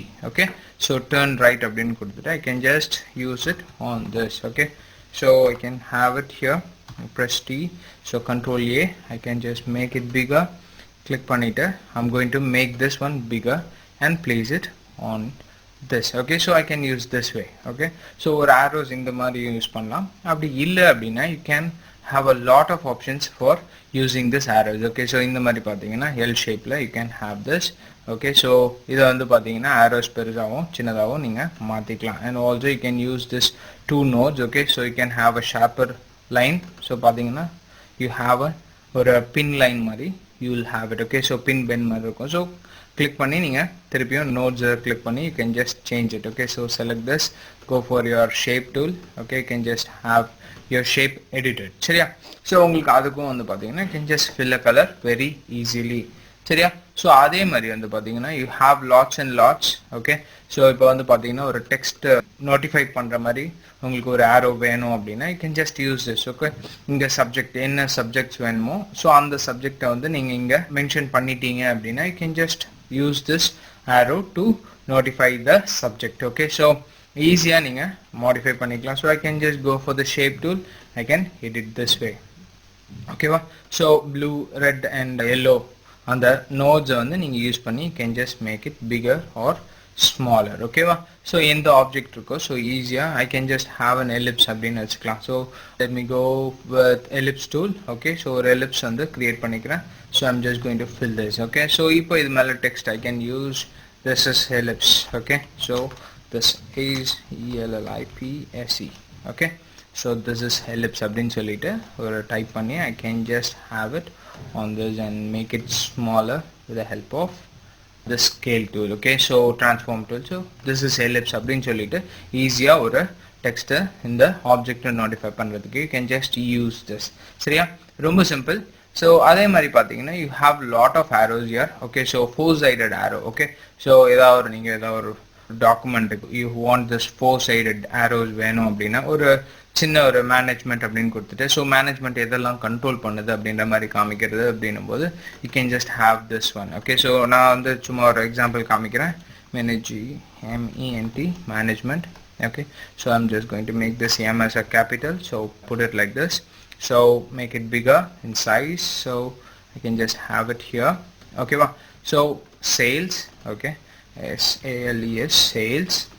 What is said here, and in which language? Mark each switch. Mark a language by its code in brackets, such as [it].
[en] okay, so turn right [ta] அப்படின்னு கொடுத்துட்டு [en] I can just use it on this. Okay, so I can have it here, press T, so control A, I can just make it bigger. Click பண்ணிட்டு I'm going to make this one bigger and place it on this. Okay, so I can use this way. [ta] Okay, so ஒரு arrows இந்த மாதிரி use பண்ணலாம். அப்படி இல்லை அப்படின்னா [en] you can have a lot of options for using this arrows. Okay, so [ta] இந்த மாதிரி பார்த்தீங்கன்னா [en] L shapeல you can have this. [ta] Okay, so இதை வந்து பார்த்தீங்கன்னா arrows பெருசாகவும் சின்னதாகவும் நீங்கள் மாற்றிக்கலாம். [en] And also you can use this two nodes. Okay, so you can have a sharper line. So பார்த்தீங்கன்னா you have ஒரு pin line மாதிரி you will have it. Okay, so pin bend மாதிரி இருக்கும். So click பண்ணி நீங்கள் திருப்பியும் nodes click பண்ணி you can just change it. Okay, so select this, go for your shape tool. Okay, you can just have your shape edited. சரியா, so [ta] உங்களுக்கு அதுக்கும் வந்து பார்த்தீங்கன்னா [en] you can just fill a color very easily. சரியா, so [ta] அதே மாதிரி வந்து பார்த்தீங்கன்னா [en] you have lots and lots. [ta] Okay, so இப்போ வந்து பார்த்தீங்கன்னா ஒரு டெக்ஸ்ட் நோட்டிஃபை பண்ணுற மாதிரி உங்களுக்கு ஒரு ஆரோ வேணும் அப்படின்னா [en] you can just use this. [ta] Okay, இங்கே சப்ஜெக்ட் என்ன சப்ஜெக்ட்ஸ் வேணுமோ ஸோ அந்த சப்ஜெக்டை வந்து நீங்கள் இங்கே மென்ஷன் பண்ணிட்டீங்க அப்படின்னா [en] you can just use this arrow to notify the subject. Okay, so [ta] ஈஸியாக நீங்கள் மாடிஃபை பண்ணிக்கலாம். [en] So I can just go for the shape tool, I can edit this way. ஓகேவா, so blue, red and yellow [ta] அந்த நோட்ஸை வந்து நீங்கள் use பண்ணி [en] you can just make it bigger or smaller. ஓகேவா, so எந்த object இருக்கோ so ஈஸியாக I can just have an ellipse அப்படின்னு வச்சுக்கலாம். So let me go with ellipse tool. Okay, so [ta] ஒரு ellipse வந்து கிரியேட் பண்ணிக்கிறேன். [en] So I'm just going to fill this. Okay, so இப்போ இது மேலே text I can use this is ellipse. Okay, so this is ELLIPSE. Okay, so this is ellipse [ta] அப்படின்னு சொல்லிட்டு ஒரு type பண்ணி [en] I can just have it on this and make it smaller with the help of the scale tool. Okay, so transform tool. So this is ellipse [ta] அப்படின்னு சொல்லிட்டு ஈஸியா ஒரு டெக்ஸ்ட்டை இந்த ஆப்ஜெக்டை நோட்டிஃபை பண்ணுறதுக்கு [en] you can just use this. [ta] சரியா, ரொம்ப சிம்பிள். [en] So அதே மாதிரி பார்த்தீங்கன்னா you have lot of arrows here. Okay, so four sided arrow. Okay, so ஏதாவது ஒரு document you want this 4-sided arrows [ta] வேணும் அப்படின்னா ஒரு சின்ன ஒரு மேனேஜ்மெண்ட் அப்படின்னு கொடுத்துட்டு ஸோ மேனேஜ்மெண்ட் எதெல்லாம் கண்ட்ரோல் பண்ணுது அப்படின்ற மாதிரி காமிக்கிறது அப்படின்னும் போது [en] You can just have this one. [ta] Okay, so நான் வந்து சும்மா ஒரு எக்ஸாம்பிள் காமிக்கிறேன். [en] MENT management. Okay, so I'm just going to make this M as a capital, so put it like this, so make it bigger in size, so I can just have it here. Okay, so sales, okay, SALES, sales.